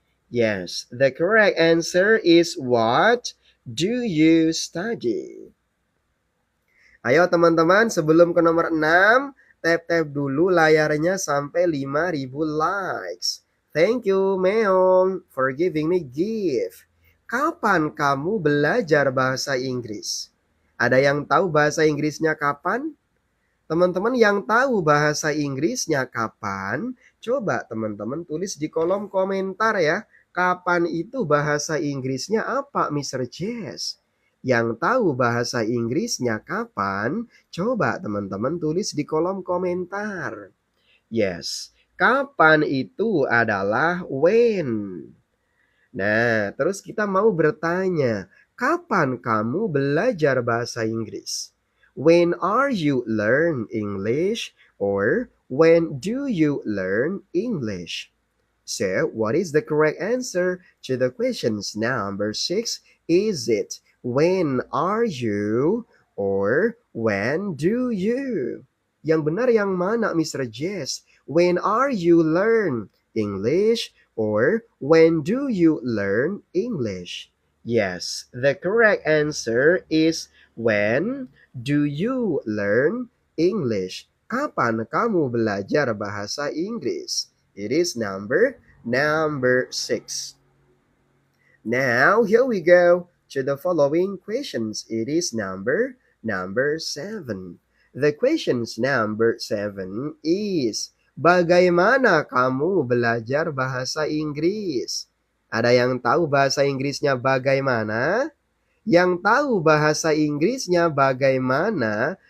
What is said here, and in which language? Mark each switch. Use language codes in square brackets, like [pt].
[en] Yes, the correct answer is, what do you study? [id] Ayo teman-teman, sebelum ke nomor 6, tap-tap dulu layarnya sampai 5.000 likes. [en] Thank you, Meong, for giving me gift. [id] Kapan kamu belajar bahasa Inggris? Ada yang tahu bahasa Inggrisnya kapan? Teman-teman yang tahu bahasa Inggrisnya kapan, coba teman-teman tulis di kolom komentar ya. Kapan itu bahasa Inggrisnya apa, Mr. Jess? Yang tahu bahasa Inggrisnya kapan, coba teman-teman tulis di kolom komentar. Yes, kapan itu adalah when. Nah, terus kita mau bertanya, kapan kamu belajar bahasa Inggris? [en] When are you learn English? Or when do you learn English? So, what is the correct answer to the questions number 6? Is it when are you or when do you? [id] Yang benar yang mana, [en] Mr. Jess? When are you learn English or when do you learn English? Yes, the correct answer is, when do you learn English? [id] Kapan kamu belajar bahasa Inggris? [en] It is number 6. Now, here we go to the following questions. It is number 7. The questions number 7 is, [id] bagaimana kamu belajar bahasa Inggris? Ada yang tahu bahasa Inggrisnya bagaimana? Yang tahu bahasa Inggrisnya bagaimana?